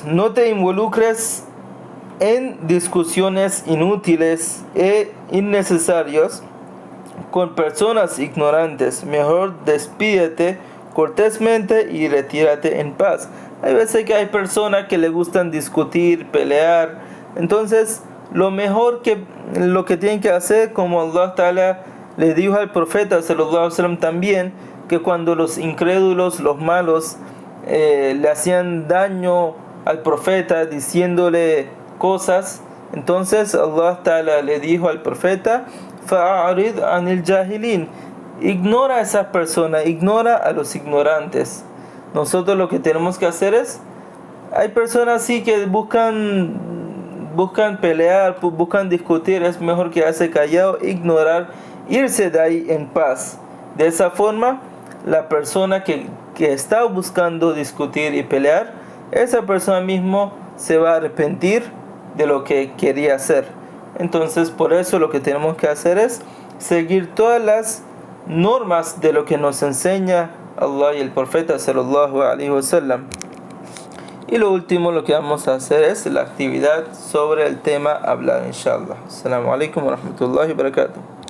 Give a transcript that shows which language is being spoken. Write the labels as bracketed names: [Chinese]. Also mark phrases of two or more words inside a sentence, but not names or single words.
[Spanish] No te involucres en discusiones inútiles e innecesarias con personas ignorantes. Mejor despídete cortésmente y retírate en paz. Hay veces que hay personas que le gustan discutir, pelear. Entonces, lo que tienen que hacer, como [Arabic] الله تعالى [Spanish] le dijo al profeta [Arabic] صلى الله عليه وسلم [Spanish] también, que cuando los incrédulos, los malos, le hacían daño al profeta diciéndole cosas, entonces [Arabic] الله تعالى [Spanish] le dijo al profeta: [Arabic] فأعرض عن الجاهلين, [Spanish] ignora a esas personas, ignora a los ignorantes. Nosotros lo que tenemos que hacer es, hay personas así que buscan pelear, buscan discutir, es mejor quedarse callado, ignorar, irse de ahí en paz. De esa forma, la persona que está buscando discutir y pelear, esa persona mismo se va a arrepentir de lo que quería hacer. Entonces, por eso lo que tenemos que hacer es seguir todas las normas de lo que nos enseña Allah y el profeta [Arabic] صلى الله عليه وسلم. [Spanish] Y lo último, lo que vamos a hacer es la actividad sobre el tema hablar, [Arabic] inshallah. السلام عليكم ورحمة الله وبركاته.